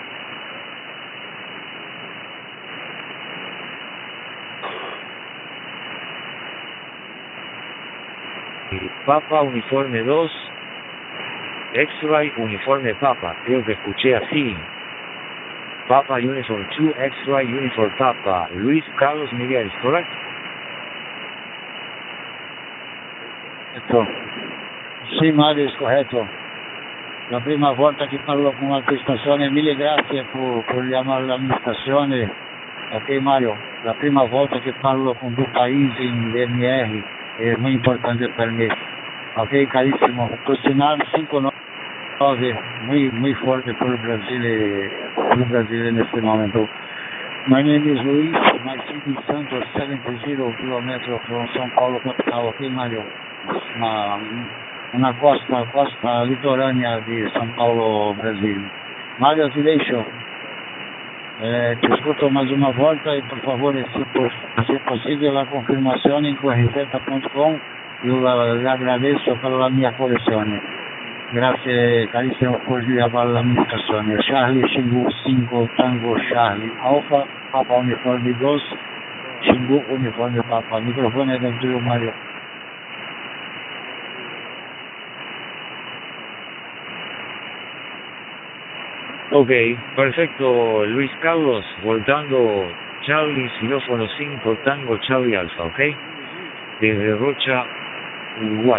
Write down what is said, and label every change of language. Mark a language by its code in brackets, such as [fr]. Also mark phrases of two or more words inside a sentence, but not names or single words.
[es] Papa Uniforme 2, X-Ray Uniforme Papa, creo que escuché así. [en] Papa Uniform 2, X-Ray Uniform Papa, Luis Carlos Miguel, correct? [it] Sì, Mario, è corretto. La prima volta che parlo con l'amministrazione, mille grazie per chiamare l'amministrazione. Ok, Mario, la prima volta che parlo con due paesi in DMR è molto importante per me. Ok, carissimo, questionario 5-9, [es] muy fuerte [it] per il Brasile in questo momento. [en] My name is Luis, my city is Santos, 70 km from São Paulo capital. Ok, Mario? [it] Una costa litorânea di São Paulo, Brasil. Mario, ti lascio. Ti ascolto [pt] mais uma volta [it] e per favore, se possibile, la confermazione in QRZ.com. Io le agradeço per la mia collezione. Grazie carissimo per l'amministrazione. [es] Charlie Xingu 5 Tango Charlie Alpha, Papa Uniforme 2, Xingu Uniforme Papa. [it] Il microfono è dentro Mario. [es] Ok, perfecto, Luis Carlos, voltando Charlie, xilófono 5, Tango, Charlie Alfa, ok, desde Rocha, Uruguay.